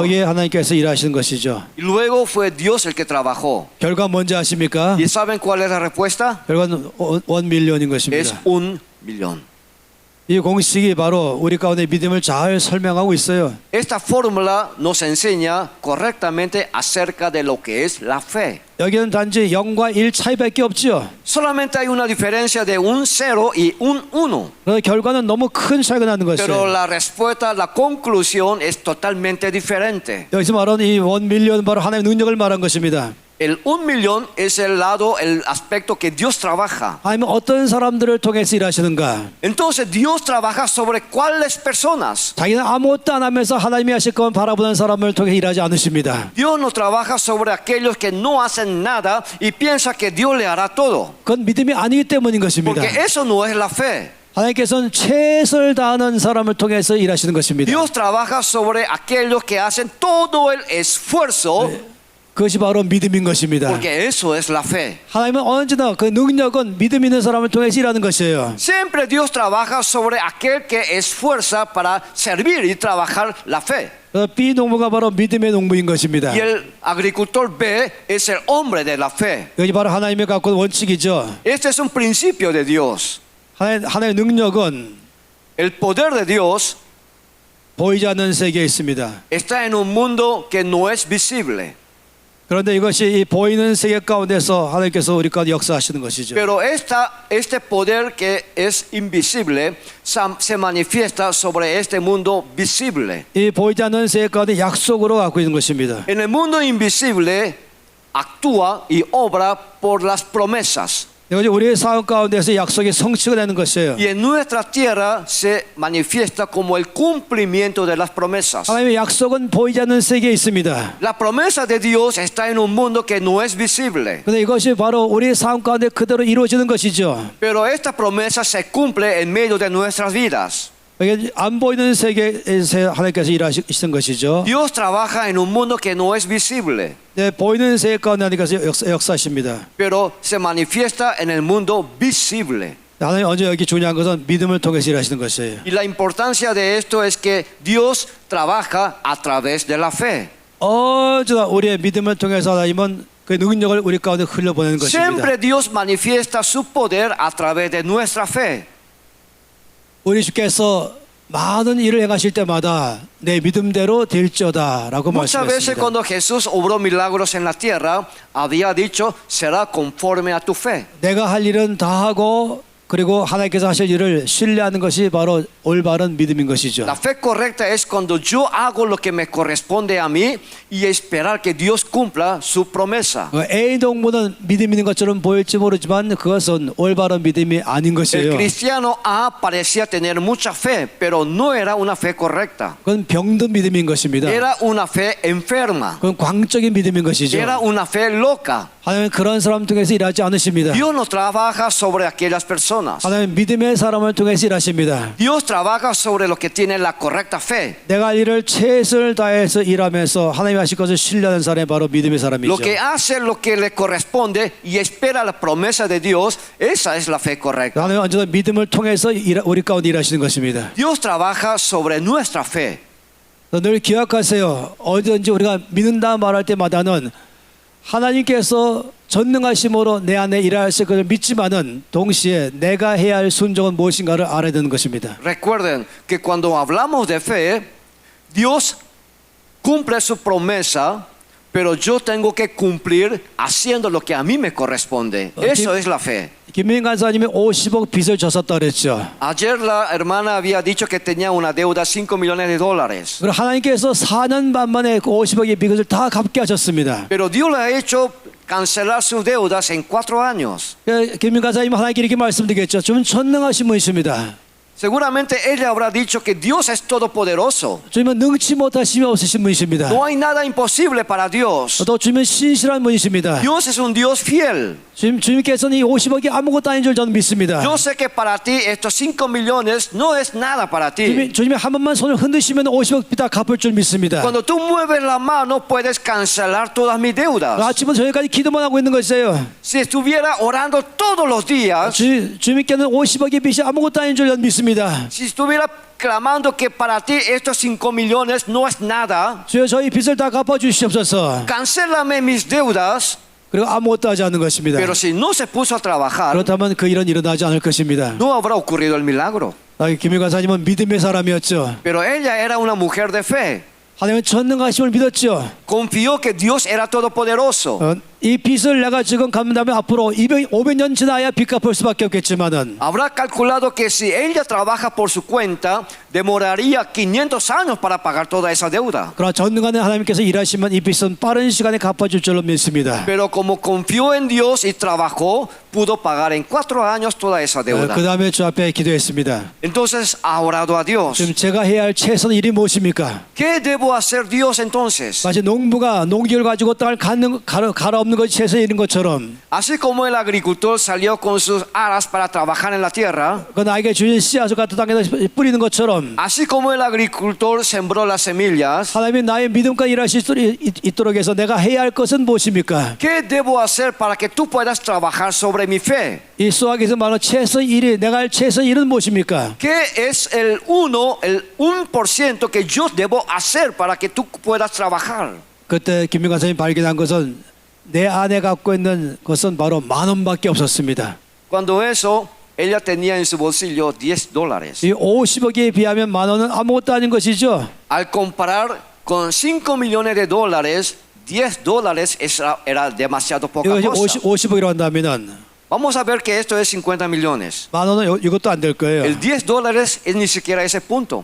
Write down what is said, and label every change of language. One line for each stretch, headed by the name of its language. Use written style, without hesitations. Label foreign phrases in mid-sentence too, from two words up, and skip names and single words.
Korean: 여기에 하나님께서 일하시는 것이죠.
Spanish: Y luego fue Dios el que trabajó.
Korean: 결과 뭔지 아십니까?
Spanish: ¿Y saben cuál es la respuesta?
Korean: 결과는 1밀리언인
Spanish: Es
Korean: 것입니다.
Spanish: 1.000.000.
Korean: 이 공식이 바로 우리 가운데 믿음을 잘 설명하고 있어요.
Spanish: Esta fórmula nos enseña correctamente acerca de lo que es la fe.
Korean: 여기는 단지 0과 1 차이밖에 없죠.
Spanish: Solamente hay una diferencia de un 0 y un 1.
Korean: 그래서 결과는 너무 큰 차이가 나는
Spanish: Pero
Korean: 것이에요.
Spanish: la respuesta, la conclusión es totalmente diferente.
Korean: 여기서 말하는 이 1밀리언 바로 하나님의 능력을 말한 것입니다.
Spanish: El 1.000.000 es el lado, el aspecto que Dios trabaja.
Korean: 하나님은 어떤 사람들을 통해서 일하시는가?
Spanish: Entonces Dios trabaja sobre cuáles personas.
Korean: 자기는 아무것도 안 하면서 하나님이 하실 것만 바라보는 사람을 통해 일하지 않으십니다.
Spanish: Dios no trabaja sobre aquellos que no hacen nada y piensa que Dios le hará todo.
Korean: 그건 믿음이 아니기 때문인 것입니다.
Spanish: Porque eso no es la fe.
Korean: 하나님께서는 최선을 다하는 사람을 통해서 일하시는 것입니다.
Spanish: Dios trabaja sobre aquellos que hacen todo el esfuerzo.
Korean: 그것이 바로 믿음인 것입니다.
Spanish: Porque eso es la fe.
Korean: 하나님은 언제나 그 능력은 믿음 있는 사람을 통해서 일하는 것이에요.
Spanish: Siempre Dios trabaja sobre aquel que esfuerza para servir y trabajar la fe.
Korean: B 농부가 바로 믿음의 농부인 것입니다.
Spanish: Y el agricultor B es el hombre de la fe.
Korean: 여기 바로 하나님이 갖고 있는 원칙이죠.
Spanish: Este es un principio de Dios.
Korean: 하나님의 능력은
Spanish: El poder de Dios
Korean: 보이지 않는 세계에 있습니다.
Spanish: está en un mundo que no es visible.
Korean: 그런데 이것이 이 보이는 세계 가운데서 하나님께서 우리 가운데 역사하시는 것이죠.
Spanish: Pero este poder que es invisible se manifiesta sobre este mundo visible.
Korean: 이 보이지 않는 세계 가운데 약속으로 갖고 있는 것입니다.
Spanish: En el mundo invisible actúa y obra por las promesas.
Korean: 이것이 우리의 삶 가운데서 약속이 성취가 되는 것이에요.
Spanish: Y en nuestra tierra se manifiesta como el cumplimiento de las promesas.
Korean: 하나님의 약속은 보이지 않는 세계에 있습니다.
Spanish: La promesa de Dios está en un mundo que no es visible.
Korean: 그런데 이것이 바로 우리의 삶 가운데 그대로 이루어지는 것이죠.
Spanish: Pero esta promesa se cumple en medio de nuestras vidas.
Korean: 이게 안 보이는 세계에서 하나님께서 일하시는 것이죠.
Spanish: Dios trabaja en un mundo que no es visible.
Korean: 네, 보이는 세계 가운데 하나님께서 역사하십니다.
Spanish: Pero se manifiesta en el mundo visible.
Korean: 하나님 언제 여기 중요한 것은 믿음을 통해서 일하시는 것이에요.
Spanish: Y la importancia de esto es que Dios trabaja a través de la fe.
Korean: 언제나 우리의 믿음을 통해서 하나님은 그 능력을 우리 가운데 흘려보내는 것입니다.
Spanish: Siempre Dios manifiesta su poder a través de nuestra fe.
Korean: 우리 주께서 많은 일을 행하실 때마다 내 믿음대로 될지어다라고
Spanish: Muchas veces
Korean: 말씀하셨습니다.
Spanish: cuando Jesús obró milagros en la tierra, había dicho, será conforme a tu fe.
Korean: 내가 할 일은 다 하고 그리고 하나님께서 하실 일을 신뢰하는 것이 바로 올바른 믿음인 것이죠.
Spanish: La fe correcta es cuando yo hago lo que me corresponde a mí y esperar que Dios cumpla su promesa.
Korean: A 농부는 믿음 있는 것처럼 보일지 모르지만 그것은 올바른 믿음이 아닌
Spanish: El
Korean: 것이에요.
Spanish: cristiano A parecía tener mucha fe, pero no era una fe correcta.
Korean: 그건 병든 믿음인 것입니다.
Spanish: Era una fe enferma.
Korean: 그건 광적인 믿음인 것이죠.
Spanish: Era una fe loca.
Korean: 하나님은 그런 사람 통해서 일하지 않으십니다.
Spanish: Dios no trabaja sobre aquellas personas.
Korean: 하나님은 믿음의 사람을 통해서 일하십니다.
Spanish: Dios trabaja sobre los que tienen la correcta fe.
Korean: 내가 할 일을 최선을 다해서 일하면서 하나님이 하실 것을 신뢰하는 사람이 바로 믿음의 사람이죠.
Spanish: Lo que hace lo que le corresponde y espera la promesa de Dios, esa es la fe correcta.
Korean: 하나님은 언제나 믿음을 통해서 우리 가운데 일하시는 것입니다.
Spanish: Dios trabaja sobre nuestra fe.
Korean: 늘 기억하세요. 어디든지 우리가 믿는다 말할 때마다는 하나님께서 전능하심으로 내 안에 일하실 것을 믿지만은 동시에 내가 해야 할 순종은 무엇인가를 알아야 되는 것입니다.
Spanish: Recuerden que cuando hablamos de fe, Dios cumple su promesa, pero yo tengo que cumplir haciendo lo que a mí me corresponde. Eso es la fe.
Korean: 김민 간사님이 50억 빚을 졌었다 그랬죠.
Spanish: Ayer la hermana había dicho que tenía una deuda de $5 millones.
Korean: 그리고 하나님께서 4년 반 만에 그 50억의 빚을 다 갚게 하셨습니다.
Spanish: Pero Dios le ha hecho cancelar sus deudas en 4 años.
Korean: 김민 간사님 하나님께 이렇게 말씀드리겠죠. 좀 전능하신 분이십니다.
Spanish: Seguramente ella habrá dicho que Dios es todopoderoso.
Korean: 주님은 능치 못하심이 없으신 분이십니다.
Spanish: No hay nada imposible para Dios.
Korean: 또 주님은 신실한 분이십니다.
Spanish: Dios es un Dios fiel.
Korean: 주님께서는 이 50억이 아무것도 아닌 줄 저는 믿습니다.
Spanish: Yo sé que para ti estos 5 millones no es nada para ti.
Korean: 주님이 한 번만 손을 흔드시면 50억 다 갚을 줄 믿습니다.
Spanish: Cuando tú mueves la mano puedes cancelar todas mis deudas.
Korean: 아침부터 저녁까지 기도만 하고 있는 것이에요.
Spanish: Si estuviera orando todos los días,
Korean: 주님께는 50억의 빚이 아무것도 아닌 줄 저는 믿습니다.
Spanish: si estuviera clamando que para ti estos 5 millones no es nada,
Korean: 주여 저희 빚을 다 갚아주시옵소서.
Spanish: cancélame mis deudas.
Korean: 그리고 아무것도 하지 않는 것입니다.
Spanish: Pero si no se puso a trabajar,
Korean: 그렇다면 그 일은 일어나지 않을 것입니다.
Spanish: no habrá ocurrido el milagro.
Korean: 김일 간사님은 믿음의 사람이었죠.
Spanish: Pero ella era una mujer de fe.
Korean: 하나님은 전능하심을 믿었죠.
Spanish: Confió que Dios era todopoderoso.
Korean: 이 빚을 내가 지금 갚는다면 앞으로 500년 지나야 빚 갚을 수밖에 없겠지만은
Spanish: Habrá calculado que si ella trabaja por su cuenta, demoraría 500 años para pagar toda esa deuda.
Korean: 그러나 전능한 하나님께서 일하시면 이 빚은 빠른 시간에 갚아줄 줄로 믿습니다.
Spanish: Pero como confió en Dios y trabajó, pudo pagar en 4 años toda esa deuda.
Korean: 그 다음에 주 앞에 기도했습니다.
Spanish: Entonces ha orado a Dios.
Korean: 지금 제가 해야 할 최선 일이 무엇입니까?
Spanish: ¿Qué debo hacer Dios entonces?
Korean: 마치 농부가 농기를 가지고 땅을 갈아엎는 것이 최선 일인 것처럼
Spanish: Así como el agricultor salió con sus aras para trabajar en la tierra,
Korean: 그 나에게 주신 씨앗을 갖다 땅에다 뿌리는 것처럼
Spanish: así como el agricultor sembró las semillas,
Korean: 하나님이 나의 믿음과 일하실 수 있도록 해서 내가 해야 할 것은 무엇입니까?
Spanish: ¿qué debo hacer para que tú puedas trabajar sobre mi fe?
Korean: 이 수학에서 말하는 최선 일이 내가 할 최선 일은 무엇입니까?
Spanish: ¿Qué es el 1% que yo debo hacer para que tú puedas trabajar?
Korean: 그때 김민관 선생님이 발견한 것은 내 안에 갖고 있는 것은 바로 10,000원밖에 없었습니다.
Spanish: Cuando eso, ella tenía en su bolsillo $10.
Korean: 이 50억에 비하면 10,000원은 아무것도 아닌 것이죠.
Spanish: Al comparar con 5 millones de dólares, $10 era demasiado poca
Korean: 이것이
Spanish: cosa.
Korean: 50억이라고 한다면은
Spanish: Vamos a ver que esto es 50 millones.
Korean: 10,000원은 이것도 안 될 거예요.
Spanish: El $10 es ni siquiera ese punto.